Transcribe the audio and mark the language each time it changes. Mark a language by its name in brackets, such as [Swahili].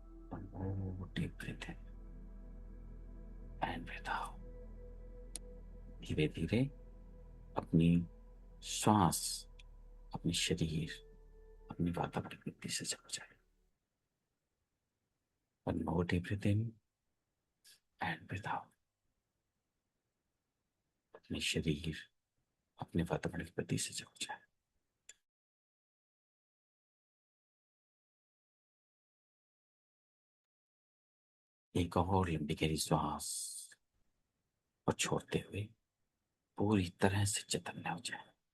[English] One more deep breath in and breathe out. [Hindi] धीरे धीरे अपनी श्वास, अपने शरीर, अपनी वातावरण गति से चल जाए। [English] One more deep breath in and breathe out. [Hindi] अपने शरीर, अपने वातावरण की गति से चल जाए। एक और लंबी गहरी श्वास और छोड़ते हुए पूरी तरह से चैतन्य हो जाए।